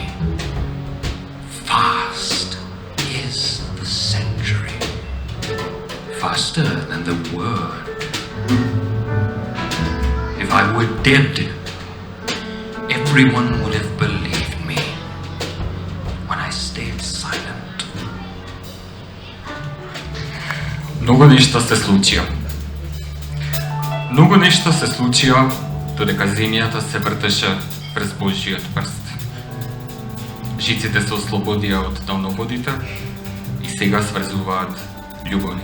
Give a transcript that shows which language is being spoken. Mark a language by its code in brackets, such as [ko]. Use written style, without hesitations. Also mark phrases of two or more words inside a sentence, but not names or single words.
[en] Fast is the century, faster than the word. If I were dead, everyone would have believed me when I stayed silent. [mk] Многу нешто се случија. Многу нешто се случија додека земјата се вртеше през Божиот прст. Жиците се ослободија од далноводите и сега сврзуваат љубовни.